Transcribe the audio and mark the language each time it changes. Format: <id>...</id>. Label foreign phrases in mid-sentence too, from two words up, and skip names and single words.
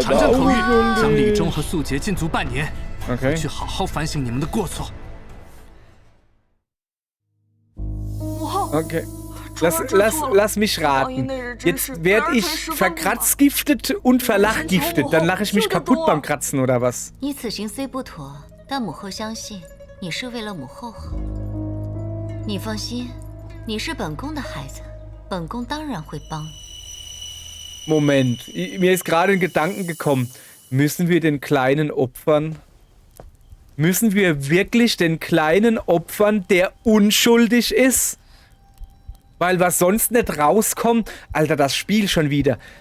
<zh>传朕口谕，将李忠和素洁禁足半年，</zh> <de>Okay.</de> <zh>去好好反省你们的过错。母后</zh> <de>Okay. Lass mich raten. Jetzt werde ich verkratzgiftet und verlachgiftet. Dann lache ich mich kaputt beim Kratzen, oder was?</de> <zh>你此行虽不妥，但母后相信你是为了母后好。你放心，你是本宫的孩子，本宫当然会帮。</zh> <de>Moment, mir ist gerade ein Gedanken gekommen. Müssen wir den Kleinen opfern? Müssen wir wirklich den Kleinen opfern, der unschuldig ist? Weil was sonst nicht rauskommt... Alter, das Spiel schon wieder.</de>